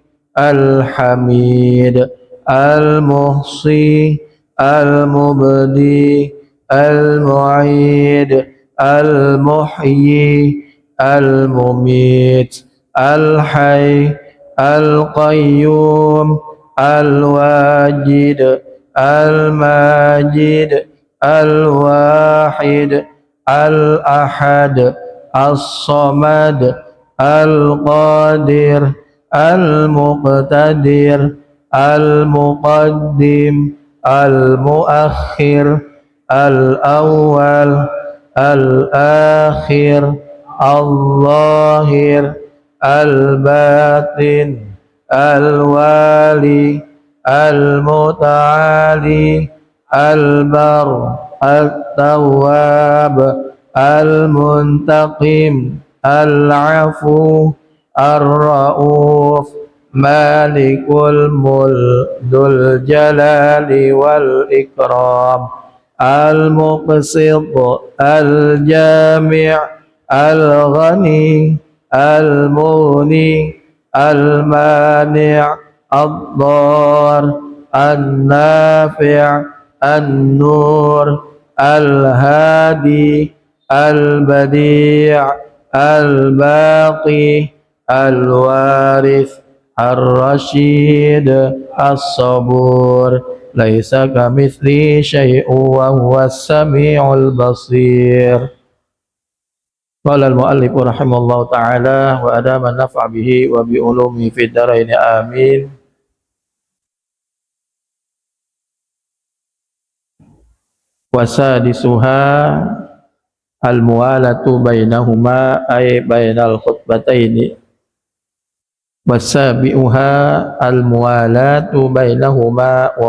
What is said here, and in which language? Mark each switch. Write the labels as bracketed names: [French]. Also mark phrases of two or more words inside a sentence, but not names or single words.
[Arabic] الحميد المحصي المبدئ المعيد المحيي المميت الحي القيوم الواجد الماجد الواحد الأحد الصمد القادر المقتدر المقدم المؤخر الأول الآخر الظاهر الباطن الوالي المتعالي البر التواب المنتقم العفو الرؤوف مالك الملك ذو الجلال والإكرام المقسط الجامع' الغني المغني المانع' الضار النافع النور الهادي البديع الباقي الوارث الرشيد الصبور ليس كمثله شيء وهو السميع البصير. قال المؤلف رحمه الله تعالى وأدام النفع به وبعلومه في الدارين آمين. وسادسها الموالاة بينهما أي بين الخطبتين وسابعها الموالاة بينهما و